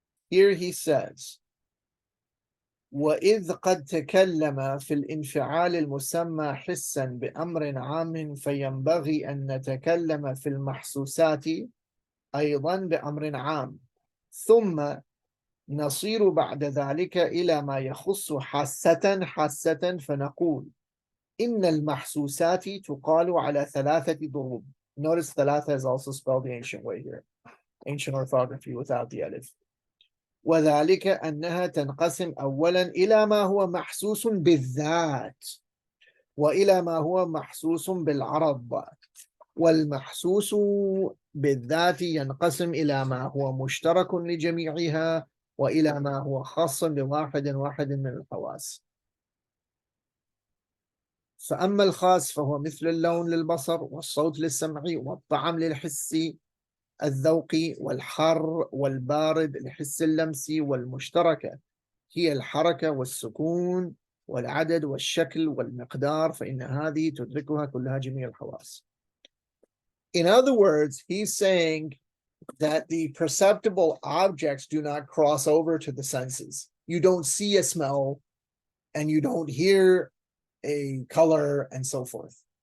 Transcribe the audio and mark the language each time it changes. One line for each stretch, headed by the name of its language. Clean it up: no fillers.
English: Here he says,
Arabic: وإذ قد تكلم في الانفعال المسمى حسا بأمر عام فينبغي أن نتكلم في المحسوسات أيضا بأمر عام ثم نصير بعد ذلك إلى ما يخص حاسة فنقول إن المحسوسات تقال على 3 ضروب.
English: Notice 3 is also spelled the ancient way here, ancient orthography without the alif.
Arabic: وذلك أنها تنقسم أولا إلى ما هو محسوس بالذات وإلى ما هو محسوس بالعرض، والمحسوس بالذات ينقسم إلى ما هو مشترك لجميعها وإلى ما هو خاص بواحد من الحواس. فأما الخاص فهو مثل اللون للبصر والصوت للسمع والطعم للحس الذوقي والحر والبارد الحس اللمسي، والمشتركة هي الحركة والسكون والعدد والشكل والمقدار، فإن هذه تدركها كلها جميع الحواس.
English: In other words, he's saying that the perceptible objects do not cross over to the senses. You don't see a smell and you don't hear a color and so forth.